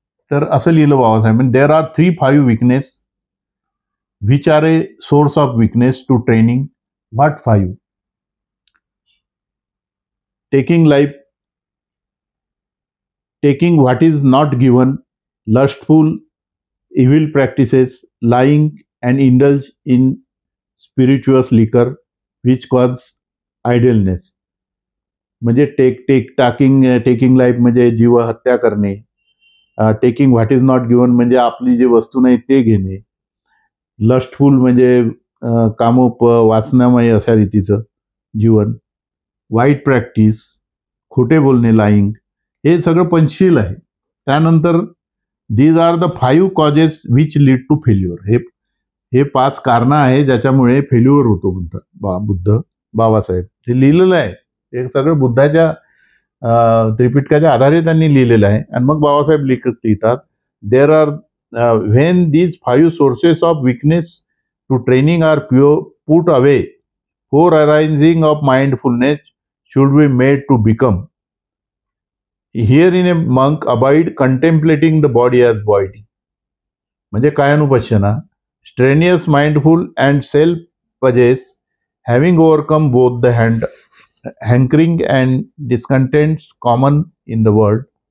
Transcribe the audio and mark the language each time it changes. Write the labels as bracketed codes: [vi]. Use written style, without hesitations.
[mr] तर असं लिहिलं बाबासाहेबांनी, [en] There are 3-5 weakness which are a source of weakness to training. What 5? Taking life, taking what is not given, lustful, evil practices, lying, and indulge in spirituous liquor, which cause idleness. [mr] म्हणजे [en] taking life [mr] म्हणजे जीव हत्या करणे, [en] taking what is not given [mr] म्हणजे आपली जी वस्तू नाही ते घेणे, लस्टफुल म्हणजे वासनामय अशा रीतीचं जीवन, वाईट प्रॅक्टिस, खोटे बोलणे, लाईंग, हे सगळं पंचशील आहे. त्यानंतर [en] These are the 5 causes which lead to failure. [mr] हे 5 कारणं आहे ज्याच्यामुळे फेल्युअर होतो बुद्ध बाबासाहेब. ते लिहिलेलं आहे, हे सगळं बुद्धाच्या त्रिपिटकाच्या आधारे त्यांनी लिहिलेलं आहे. आणि मग बाबासाहेब लिहितात, [en] There are when these 5 sources of weakness to training are put away, four arising of mindfulness should be made to become. Herein a monk abide contemplating the body as body. [mr] म्हणजे कायानुपश्यना, [en] strenuous, mindful and self-possess, having overcome both the hankering and discontents common in the world.